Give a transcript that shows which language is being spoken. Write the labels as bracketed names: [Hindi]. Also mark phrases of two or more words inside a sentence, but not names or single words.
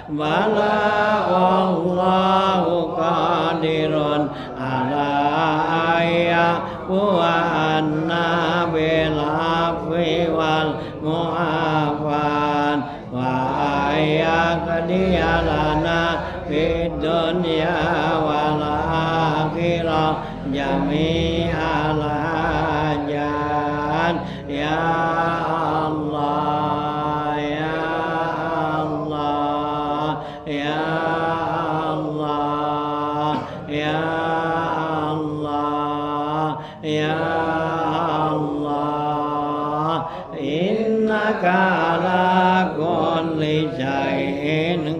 [Arabic] والله قادر على أن يلقانا بالعفو والمعافاة وأن يقضي لنا في الدنيا والآخرة جميع الحاجات يا الله يا الله يا الله يا الله يا الله إنك على كل شيء